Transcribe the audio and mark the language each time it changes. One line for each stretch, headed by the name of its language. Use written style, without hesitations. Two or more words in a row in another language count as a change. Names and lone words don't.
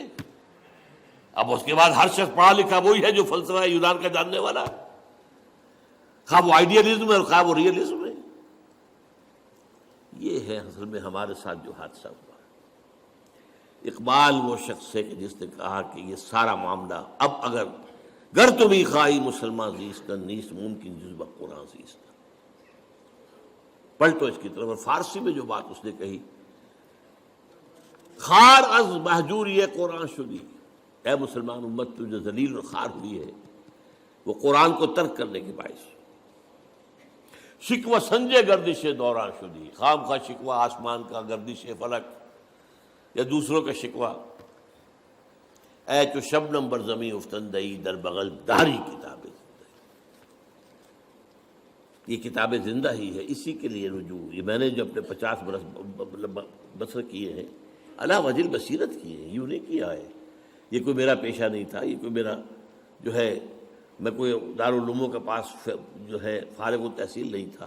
Urdu: اب اس کے بعد ہر شخص پڑھا لکھا وہی ہے جو فلسفہ یونان کا جاننے والا ہے، خواہ وہ آئیڈیلزم ہے اور خواہ وہ ریئلزم ہے۔ یہ ہے اصل میں ہمارے ساتھ جو حادثہ ہوا۔ اقبال وہ شخص ہے کہ جس نے کہا کہ یہ سارا معاملہ اب اگر
Persian: گر تمی خواہی مسلمان زیست نیست ممکن جذبہ قرآن زیست.
Urdu: پلٹو اس کی طرف. اور فارسی میں جو بات اس نے کہی،
Persian: خار از مہجوری قرآن شدی،
Urdu: اے مسلمان امت تو جو ذلیل اور خار ہوئی ہے وہ قرآن کو ترک کرنے کے باعث.
Persian: شکوہ سنجے گردش دوران شدی،
Urdu: خام خواہ شکوہ آسمان کا، گردش فلک یا دوسروں کا شکوہ.
Persian: اے تو شبنم بر زمیں افتندئی در بغل داری کتاب زندہ.
Urdu: یہ کتاب زندہ ہی ہے، اسی کے لیے رجوع. یہ میں نے جو اپنے 50 برس بسر کیے ہیں
Arabic: علی وجہ البصیرت
Urdu: کیے ہیں، یوں نہیں کیا ہے. یہ کوئی میرا پیشہ نہیں تھا، یہ کوئی میرا جو ہے، میں کوئی دارالعلوموں کے پاس جو ہے فارغ التحصیل نہیں تھا.